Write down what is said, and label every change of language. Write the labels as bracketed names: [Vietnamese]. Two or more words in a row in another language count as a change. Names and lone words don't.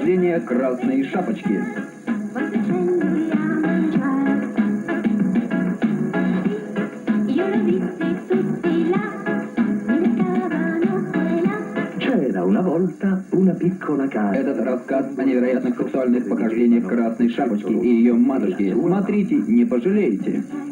[Russian] покрашения красной шапочки. [Italian] C'era una volta una piccola casa. [Russian] Этот рассказ о невероятных сексуальных похождениях красной шапочки и ее матушки. Смотрите, не пожалеете.